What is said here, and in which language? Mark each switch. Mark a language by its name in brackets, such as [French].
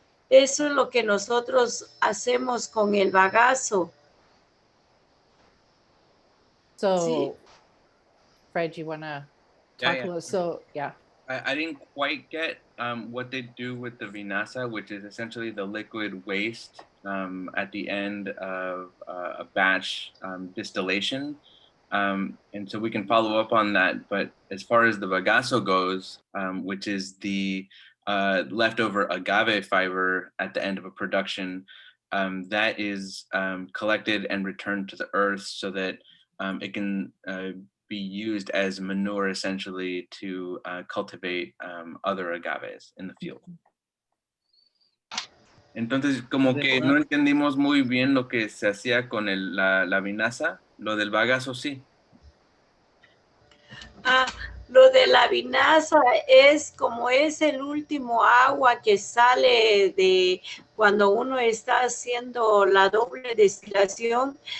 [Spanish] Eso es lo que nosotros hacemos con el bagazo. [English] So, [Spanish] ¿sí? [English] Fred, you want to talk a little? So, yeah. I didn't quite get what they do with the vinaza, which is essentially the liquid waste at the end of a batch distillation. And so we can follow up on that. But as far as the bagazo goes, which is the leftover agave fiber at the end of a production, that is collected and returned to the earth so that it can be used as manure essentially to cultivate other agaves in the field. [Spanish] Entonces, como que no entendimos muy bien lo que se hacía con la vinaza. Lo del bagazo, sí. Ah, lo de la vinaza es como es el último agua que sale de cuando uno está haciendo la doble destilación.